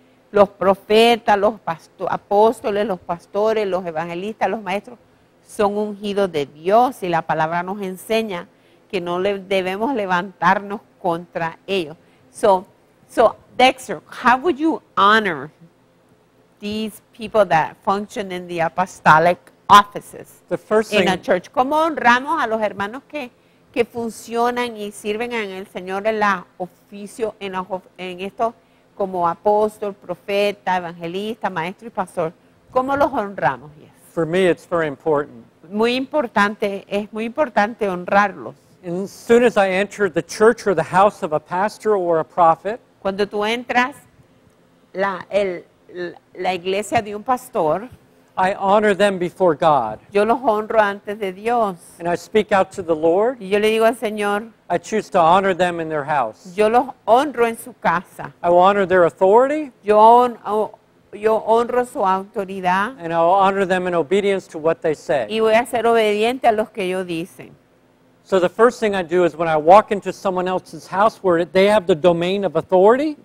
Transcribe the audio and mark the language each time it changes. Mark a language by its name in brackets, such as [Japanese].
[Spanish] Los profetas, los apóstoles, los pastores, los evangelistas, los maestros son ungidos de Dios y la palabra nos enseña que no debemos levantarnos contra ellos. [English] So Dexter, how would you honor these people that function in the apostolic offices The first in thing, a church? [Spanish] ¿Cómo honramos a los hermanos que funcionan y sirven en el Señor en la oficio, en esto como apóstol, profeta, evangelista, maestro y pastor? ¿Cómo los honramos? Yes. [English] for me, it's very important. [Spanish] Muy importante, es muy importante honrarlos. [English] And as soon as I enter the church or the house of a pastor or a prophet, [Spanish] Cuando tú entras la iglesia de un pastor, [English] I honor them before God. [Spanish] yo los honro antes de Dios. [English] And I speak out to the Lord. [Spanish] Y yo le digo al Señor, [English] I choose to honor them in their house. [Spanish] yo los honro en su casa. [English] I will honor their authority, [Spanish] Yo honro su autoridad [English] and I will honor them in obedience to what they say. [Spanish] y voy a ser obediente a los que ellos dicen. [English] So the first thing I do is when I walk into someone else's house where they have the domain of authority,